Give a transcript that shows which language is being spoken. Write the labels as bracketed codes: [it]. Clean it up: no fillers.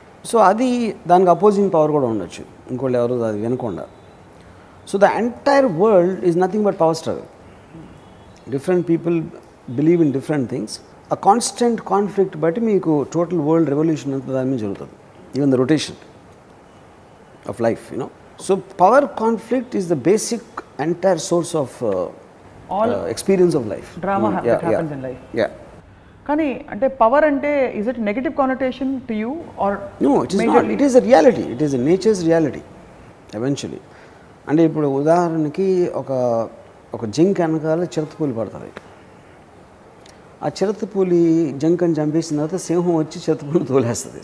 [te] So అది దానికి opposing power కూడా ఉండొచ్చు, ఇంకోళ్ళు ఎవరు అది వినకుండా. [en] So the entire world is nothing but power struggle. Different people believe in different things. [te] ఆ కాన్స్టెంట్ కాన్ఫ్లిక్ట్ బట్టి మీకు టోటల్ వరల్డ్ రెవల్యూషన్ అంతా దాని మీద జరుగుతుంది. [en] Even the rotation of life, you know. So power conflict is the basic entire source of all experience of life, drama that happens in life. Yeah, [te] కానీ అంటే power అంటే [en] is it negative connotation to you or no, it is not. It is a reality. It is a nature's reality eventually. [te] అంటే ఇప్పుడు ఉదాహరణకి ఒక zinc వెనకాల చిరుతపులి పడుతుంది. ఆ చిరుతపులి జింకని చంపేసిన తర్వాత సింహం వచ్చి చిరుతపులిని తోలేస్తుంది.